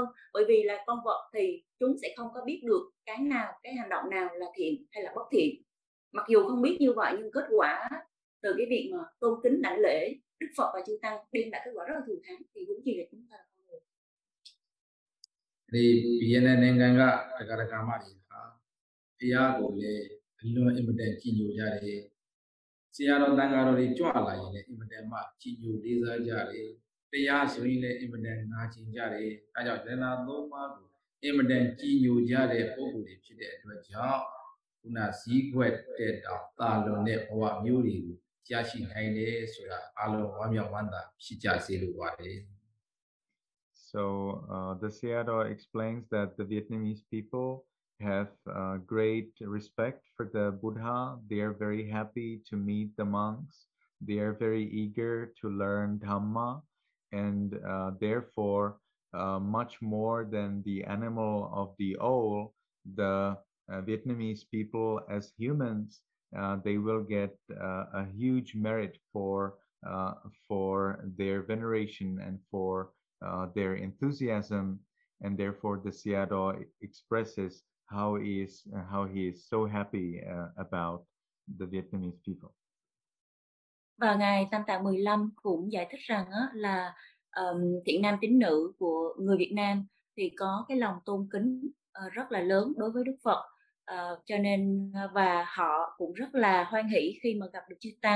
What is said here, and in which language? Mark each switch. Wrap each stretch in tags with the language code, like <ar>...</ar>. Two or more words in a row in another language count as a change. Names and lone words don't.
<vi>Bởi vì là con vật thì chúng sẽ không có biết được cái nào, cái hành động nào là thiện hay là bất thiện. Mặc dù không biết như vậy nhưng kết quả từ cái việc mà tôn kính đảnh lễ Đức Phật và chư tăng đem lại kết quả rất là thù thắng, thì đúng gì là chúng ta là con người.</vi> <my>Thì BNNနိုင်ငံကတက္ကရာမတွေဟာတရားကိုလည်းအလွန်အင်မတန်ကြည်ညိုကြတယ်။ဆရာတော်တန်ဃာတော်တွေကြွလာရင်လည်းအင်မတန်မှကြည်ညိုလေးစားကြတယ်။တရားဆိုရင်လည်းအင်မတန်နာကျင်ကြတယ်။အဲကြောင့်သန္တာသုံးပါးကိုအင်မတန်ကြည်ညိုကြတဲ့ပုဂ္ဂိုလ်တွေဖြစ်တဲ့အတွက်ကြောင့်ခုနစည်းကွက်တဲ့တောင်တာလွန်တဲ့ဘဝမျိုးတွေကိုရရှိနိုင်တယ်ဆိုတာအလုံးဝမ်းမြောက်ဝမ်းသာဖြစ်ကြစေလိုပါတယ်။</my> <en>So the Sayadaw explains that the Vietnamese people have great respect for the Buddha. They are very happy to meet the monks. They are very eager to learn Dhamma, and therefore, much more than the animal of the owl, the Vietnamese people as humans, they will get a huge merit for their veneration and for their enthusiasm, and therefore the Sayadaw expresses how he is so happy about the Vietnamese people.</en> <vi>Và Ngài Tam Tạng 15 cũng giải thích rằng là thiện nam tín nữ của người Việt Nam thì có cái lòng tôn kính rất là lớn đối với Đức Phật, cho nên và họ cũng rất là hoan hỷ khi mà gặp được chư tăng.</vi>